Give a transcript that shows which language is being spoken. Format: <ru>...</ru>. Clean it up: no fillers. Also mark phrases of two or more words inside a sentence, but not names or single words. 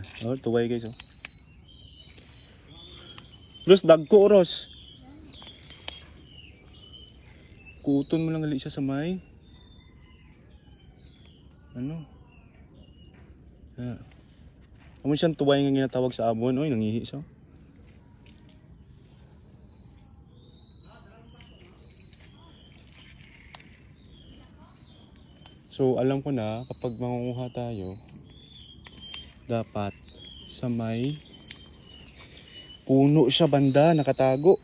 <hil>Oh, tuway guys oh. Ros dagko Ros. Kuton mo lang gali siya sa may ano? Amo siyang tuway nga ginatawag sa abon. Oy, nangihi siya.</hil> <tl>So, alam ko na kapag mangunguha tayo, dapat sa may puno siya banda, nakatago.</tl>